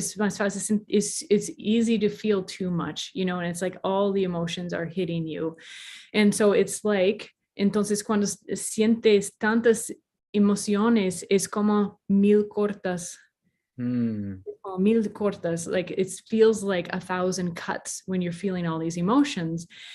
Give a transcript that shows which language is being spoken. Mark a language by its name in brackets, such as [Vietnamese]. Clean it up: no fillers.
[English] It's [Spanish] más fácil, [English] it's easy to feel too much, and it's like all the emotions are hitting you. And so it's like, [Spanish] entonces cuando sientes tantas emociones, es como mil cortas. Mil cortas, [English] like it feels like 1,000 cuts when you're feeling all these emotions.